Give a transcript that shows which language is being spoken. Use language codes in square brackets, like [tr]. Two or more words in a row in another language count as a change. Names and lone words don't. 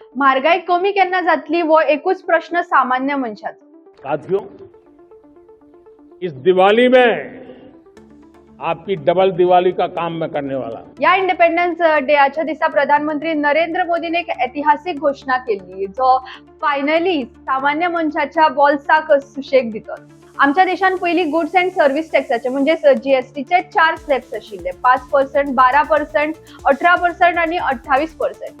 [kok] महागाई कमी केन्ना जातली वो एकूच प्रश्न सामान्य मनशाचो। [hi] साथियों, इस दिवाली में आपकी डबल दिवाली का काम मैं करने वाला हूं। [kok] या इंडिपेंडन्स डेच्या दिसा प्रधानमंत्री नरेंद्र मोदीने एक ऐतिहासिक घोषणा केली जो फायनली सामान्य मनशाच्या बॉल्साक सुशेग दितो। आमच्या देशान पहिली [en] goods and service [kok] टॅक्साचे म्हणजे जीएसटीचे 4 स्लॅब्स आशिल्ले 5%, 12%, 18% आणि 28%।